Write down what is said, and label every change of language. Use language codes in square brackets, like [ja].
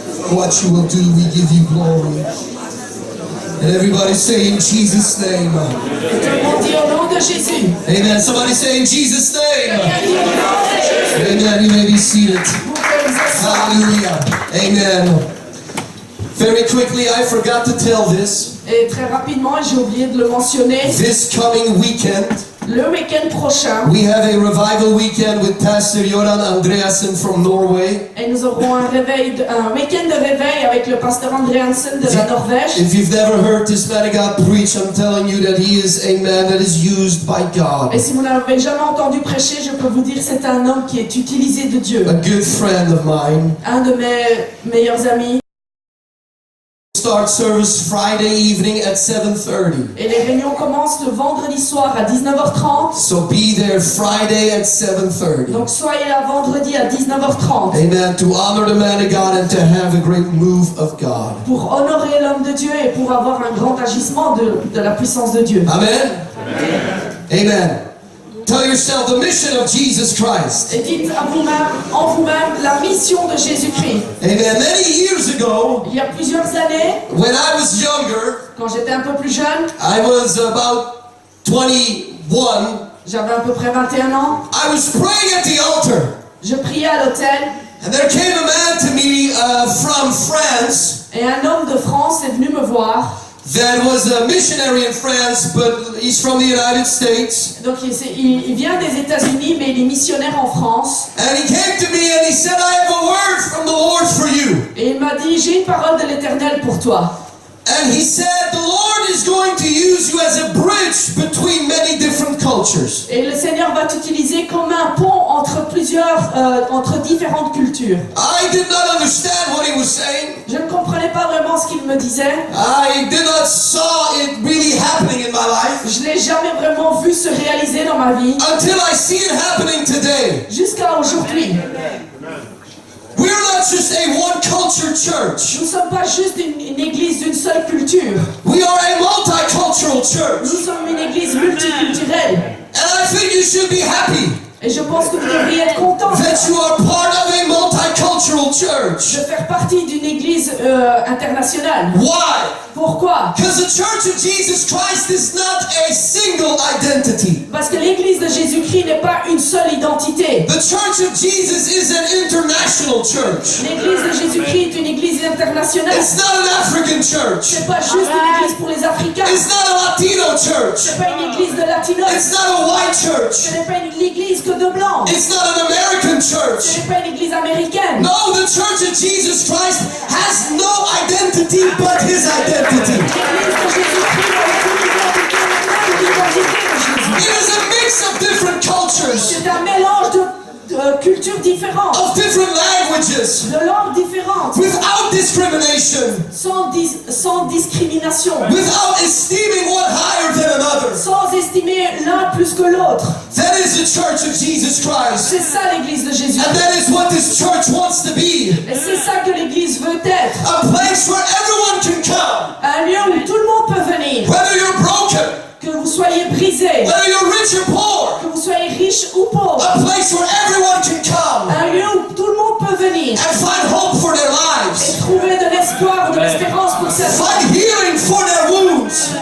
[en] What you will do, we give you glory. And everybody say in Jesus' name. [fr] Tout le monde dit au nom de Jésus. [en] Amen. Somebody say in Jesus' name. [fr] Quelqu'un dit au nom de Jésus. [en] Amen. You may be seated. [fr] Vous pouvez vous asseoir. [en] Hallelujah. Amen. Very quickly, I forgot to tell this. [fr] Et très rapidement, j'ai oublié de le mentionner, [en] This coming weekend, [fr] le week-end prochain, [en] we have a revival weekend with Pastor Joran Andreasen from Norway. [fr] et nous aurons un week-end de réveil avec le pasteur André Hansen de la Norvège. [en] If you've never heard this man of God preach, I'm telling you that he is a man that is used by God. [fr] Et si vous n'avez jamais entendu prêcher, je peux vous dire que c'est un homme qui est utilisé de Dieu. [en] A good friend of mine. [fr] Un de mes meilleurs amis. [en] Start service Friday evening at 7:30. [fr] Et les réunions commencent le vendredi soir à 19h30. [en] So be there Friday at 7:30. [fr] Donc soyez là vendredi à 19h30 [en] Amen. To honor the man of God and to have a great move of God. [fr] pour honorer l'homme de Dieu et pour avoir un grand agissement de la puissance de Dieu. [en] Amen. Amen. Tell yourself the mission of Jesus Christ. [fr] Et dites à vous-même, en vous-même, la mission de Jésus-Christ. [en] Amen. Many years ago, [fr] Il y a plusieurs années, [en] when I was younger, [fr] quand j'étais un peu plus jeune, [en] I was about 21. [fr] j'avais à peu près 21 ans, [en] I was praying at the altar, [fr] je priais à l'autel [en] and there came a man to me from France [fr] et un homme de France est venu me voir. [en] that was a missionary in France, but he's from the United States. [fr] Donc il vient des États-Unis, mais il est missionnaire en France. [en] And he came to me and he said, I have a word from the Lord for you. [fr] Et il m'a dit, j'ai une parole de l'Éternel pour toi. [en] And he said, the Lord is going to use you as a bridge between many different cultures. [fr] Et le Seigneur va t'utiliser comme un pont entre différentes cultures. [en] I did not understand what he was saying. [fr] Je ne comprenais pas vraiment ce qu'il me disait. [en] I did not saw it really happening in my life [fr] Je l'ai jamais vraiment vu se réaliser dans ma vie. [en] until I see it happening today. [fr] Jusqu'à aujourd'hui. [en] We're not just a one culture church. [fr] Nous ne sommes pas juste une église d'une seule culture. [en] We are a multicultural church. [fr] Nous sommes une église multiculturelle. [en] And I think you should be happy [fr] Et je pense que vous devriez être contents [en] that you are part of a multicultural church. [fr] de faire partie d'une église internationale. [en] Why? [fr] Pourquoi? [en] Because the Church of Jesus Christ is not a single identity. [fr] Parce que l'église de Jésus-Christ n'est pas une seule identité. [en] The Church of Jesus is an international church. [fr] L'église de Jésus-Christ est une église internationale. [en] It's not an African church. [fr] C'est pas juste une église pour les Africains. [en] It's not a Latino church. [fr] C'est pas une église de latinos. [en] It's not a white church. [fr] Ce n'est pas une église que de blancs. [en] It's not an American [fr] Ce [en] church. [fr] n'est pas une église américaine. [en] No, the Church of Jesus Christ has no identity but His identity. [fr] L'église de Jésus-Christ n'a aucune identité, même l'identité de [en] It [fr] Jésus. [en] is a mix of different cultures, [fr] C'est un mélange de cultures différentes, [en] of different languages, [fr] de langues différentes, [en] without discrimination, [fr] sans discrimination, [en] without esteeming one higher than another. [fr] sans estimer l'un plus que l'autre. [en] That is the Church of Jesus Christ. [fr] C'est ça l'église de Jésus. [en] And that is what this church wants to be. [fr] Et c'est ça que l'église veut être. [en] A place where everyone can come. [fr] Un lieu où tout le monde peut venir. [en] Whether you're broken, [fr] Que vous soyez brisés, [en] whether you're rich or poor. [fr] que vous soyez riches ou pauvres. [en] A place where everyone can come [fr] Un lieu où tout le monde peut venir. [en] and find hope for their [fr] Et [en] lives. [fr] trouver de l'espoir, de l'espérance pour sa vie. [en] Find healing for their wounds.